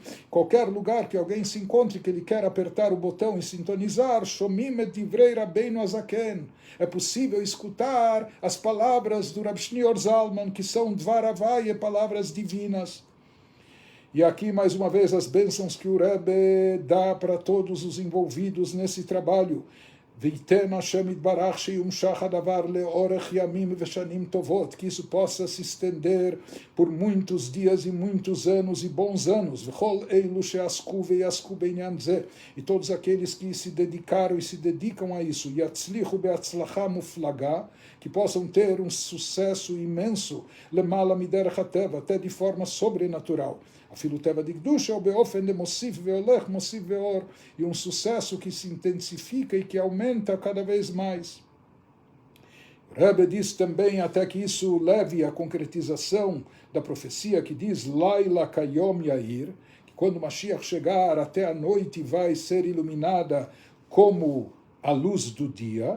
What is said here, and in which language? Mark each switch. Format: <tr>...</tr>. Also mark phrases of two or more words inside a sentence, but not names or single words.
<pt>Qualquer lugar que alguém se encontre que ele quer apertar o botão e sintonizar,</pt> <he>שומעים את דברי רבינו הזקן.</he> <pt>É possível escutar as palavras do Rav Shneur Zalman, que são</pt> <he>דבר הוי,</he> <pt>palavras divinas. E aqui, mais uma vez, as bênçãos que o Rebbe dá para todos os envolvidos nesse trabalho.</pt> <he>ויתן השם יתברך שימשך הדבר לאורך ימים ושנים טובות,</he> <pt>que isso possa se estender por muitos dias e muitos anos e bons anos.</pt> <he>וכל אלו שעסקו ויעסקו בענין זה,</he> <pt>e todos aqueles que se dedicaram e se dedicam a isso,</pt> <he>יצליחו בהצלחה מופלגה,</he> <pt>que possam ter um sucesso imenso,</pt> <he>למעלה מדרך הטבע,</he> <pt>até de forma sobrenatural.</pt> <he>אפילו טבע דקדושה, ou באופן דמוסיף והולך מוסיף ואור,</he> <pt>e um sucesso que se intensifica e que aumenta cada vez mais. O Rebbe diz também, até que isso leve à concretização da profecia que diz</pt> <he>לילה כיום יאיר,</he> <pt>que quando Mashiach chegar, até a noite vai ser iluminada como a luz do dia.</pt>